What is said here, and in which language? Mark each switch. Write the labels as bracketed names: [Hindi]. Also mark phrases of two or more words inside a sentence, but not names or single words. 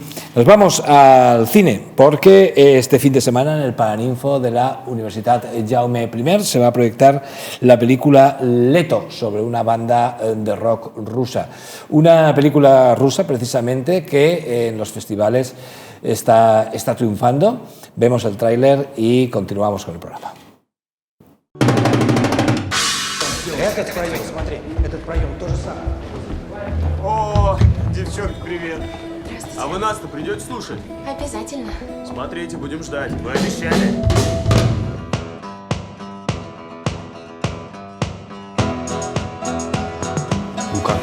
[Spanish] Nos vamos al cine, porque este fin de semana en el Paraninfo de la Universitat Jaume I se va a proyectar la película Leto, sobre una banda de rock rusa. Una película rusa, precisamente, que en los festivales está triunfando. Vemos el tráiler y continuamos con el programa. [Russian] Этот проем, смотри, этот проем то же самое. О, девчонки, привет. А вы нас-то придете слушать? Обязательно. Смотрите, будем ждать. Вы обещали. Ну как?